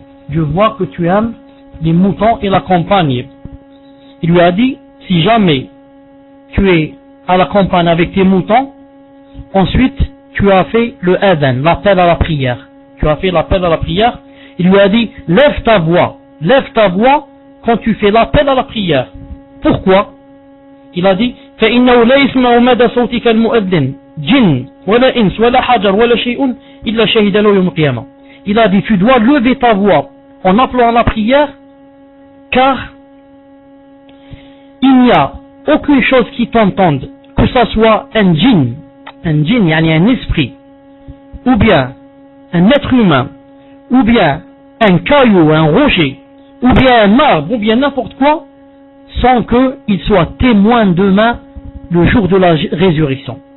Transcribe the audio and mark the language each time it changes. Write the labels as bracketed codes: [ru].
[fr] Je vois que tu aimes les moutons et la campagne. Il lui a dit, si jamais tu es à la campagne avec tes moutons, ensuite tu as fait le adhan, l'appel à la prière. Tu as fait l'appel à la prière. Il lui a dit, lève ta voix quand tu fais l'appel à la prière. Pourquoi? Il a dit, [ar] فإنه لا يسمع مدى صوتك المؤذن جن ولا إنس ولا حجر ولا شيء إلا شهد له يوم القيامة. [fr] Il a dit, tu dois lever ta voix en appelant à la prière, car il n'y a aucune chose qui t'entende, que ça soit un djinn, yani un esprit, ou bien un être humain, ou bien un caillou, un rocher, ou bien un arbre, ou bien n'importe quoi, sans qu'il soit témoin demain, le jour de la résurrection.